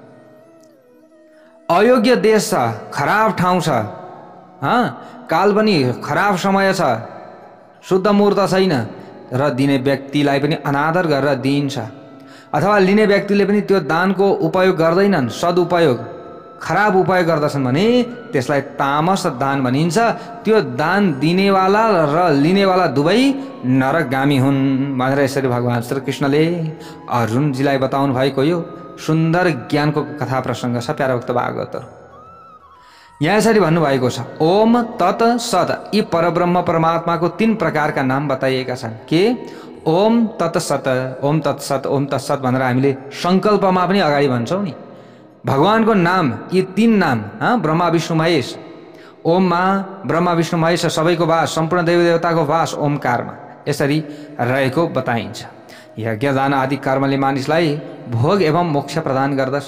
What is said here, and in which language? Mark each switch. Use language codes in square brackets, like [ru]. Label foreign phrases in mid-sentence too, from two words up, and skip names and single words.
[ne] अयोग्य देश छ, खराब ठाउँ छ, काल पनि खराब समय छ, शुद्ध मुहूर्त छैन र दिने व्यक्तिलाई पनि अनादर गरेर दिइन्छ, अथवा लिने व्यक्तिले पनि त्यो दानको उपयोग गर्दैनन्, सदुपयोग खराब उपयोग गर्दछन् भने त्यसलाई तामस दान भनिन्छ। त्यो दान दिनेवाला र लिनेवाला दुवै नरकगामी हुन् भनेर यसरी भगवान् श्री कृष्णले अर्जुनजीलाई बताउनु भएको यो सुन्दर ज्ञानको कथा प्रसङ्ग छ प्यारा भक्त भागवतहरू। यहाँ यसरी भन्नुभएको छ, [sa] ओम तत् सत। [ne] यी परब्रह्म परमात्माको 3 प्रकारका नाम बताइएका छन्। के? [sa] ओम तत् सत, ओम तत्सत, ओम तत्सत [ne] भनेर हामीले सङ्कल्पमा पनि अगाडि भन्छौँ नि। भगवानको नाम, यी 3 नाम, ब्रह्मा विष्णु महेश। ओममा ब्रह्मा विष्णु महेश सबैको वास, सम्पूर्ण देवी देवताको वास ओमकारमा। यसरी रहेको बताइन्छ। यज्ञ दान आदि कर्मले मानिसलाई भोग एवं मोक्ष प्रदान गर्दछ।